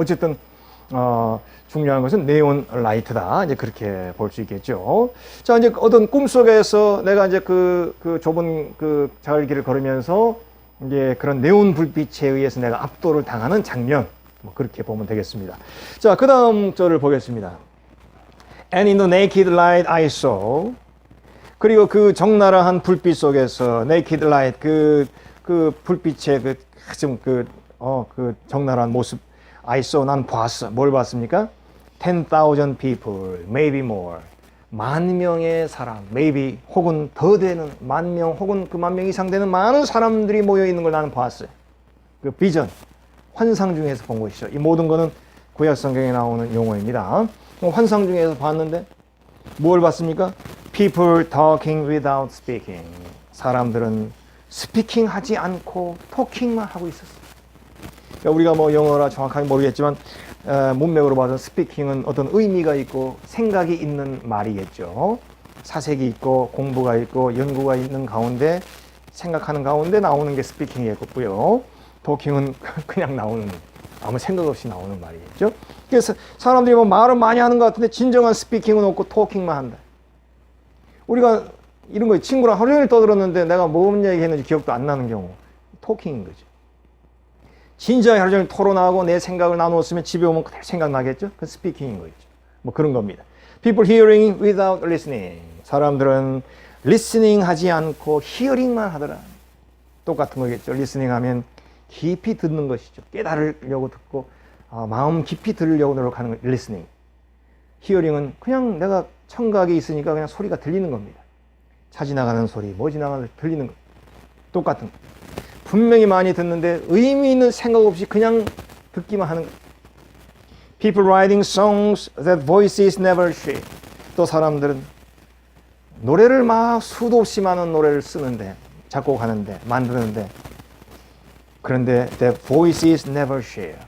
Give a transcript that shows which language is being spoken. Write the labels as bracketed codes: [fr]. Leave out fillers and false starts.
[ko] 어쨌든 중요한 것은 네온 라이트다. 이제 그렇게 볼 수 있겠죠. 자, 이제 어떤 꿈속에서 내가 이제 그 좁은 그 자갈길을 걸으면서 이제 그런 네온 불빛에 의해서 내가 압도를 당하는 장면. 그렇게 보면 되겠습니다. 자, 그 다음 절을 보겠습니다. [en] And in the naked light I saw. [ko] 그리고 그 적나라한 불빛 속에서 [en] naked light [ko] 그 불빛의 그 적나라한 모습 [en] I saw [ko] 난 봤어. 뭘 봤습니까? [en] 10,000 people, maybe more. [ko] 10,000명의 사람, maybe 혹은 더 되는 10,000명 혹은 그 10,000명 이상 되는 많은 사람들이 모여 있는 걸 나는 봤어요. 그 비전, 환상 중에서 본 것이죠. 이 모든 거는 구약 성경에 나오는 용어입니다. 환상 중에서 봤는데 뭘 봤습니까? [en] People talking without speaking. [ko] 사람들은 스피킹 하지 않고 토킹만 하고 있었어요. 우리가 영어라 정확하게 모르겠지만 문맥으로 봐서 스피킹은 어떤 의미가 있고 생각이 있는 말이겠죠. 사색이 있고 공부가 있고 연구가 있는 가운데 생각하는 가운데 나오는 게 스피킹이겠고요. 토킹은 그냥 나오는 아무 생각 없이 나오는 말이겠죠. 그래서 사람들이 말은 많이 하는 것 같은데 진정한 스피킹은 없고 토킹만 한다. 우리가 이런 거 친구랑 하루 종일 떠들었는데 내가 뭔 얘기했는지 기억도 안 나는 경우 토킹인 거죠. 진지하게 하루 종일 토론하고 내 생각을 나누었으면 집에 오면 그대로 생각나겠죠? 그건 스피킹인 거죠. 그런 겁니다. [en] People hearing without listening. [ko] 사람들은 listening 하지 않고 hearing만 하더라. 똑같은 거겠죠. listening 하면 깊이 듣는 것이죠. 깨달으려고 듣고 마음 깊이 들으려고 노력하는 거 listening. hearing은 그냥 내가 청각이 있으니까 그냥 소리가 들리는 겁니다. 차 지나가는 소리, 뭐 지나가는 소리 들리는 거. 똑같은 거. 분명히 많이 듣는데 의미 있는 생각 없이 그냥 듣기만 하는 거예요. [en] People writing songs that voices never share. [ko] 또 사람들은 노래를 막 수도 없이 많은 노래를 쓰는데 작곡하는데 만드는데 그런데 [en] their voices never share.